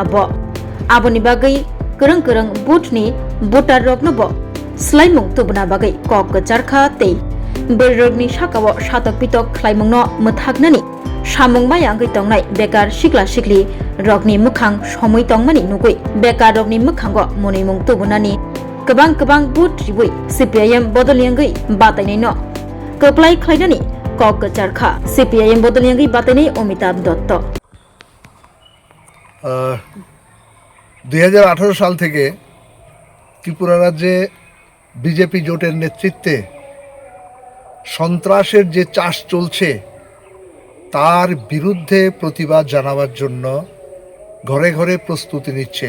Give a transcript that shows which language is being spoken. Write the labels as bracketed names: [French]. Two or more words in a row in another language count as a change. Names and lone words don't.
[Kok Borok] bo aboni bagai kereng butni voter rokno bo slaimung tubna bagai kok charkha tei berrogni sakao satok pitok khlaimungno muthagnani samung mayanggai tongnai bekar sikla sikli rokni mukhang somoi tongmani nugui bekar rokni mukhango monimung tubunani kebang but ribui CPIM bodoliangai batainai no koklai khlainani kok charkha CPIM bodoliangai batainai Amitabh Dotto [Bangla] 2018 সাল থেকে ত্রিপুরা রাজ্যে বিজেপি জোটের নেতৃত্বে সন্ত্রাসের যে চাষ চলছে তার বিরুদ্ধে প্রতিবাদ জানাবার জন্য ঘরে ঘরে প্রস্তুতি নিচ্ছে।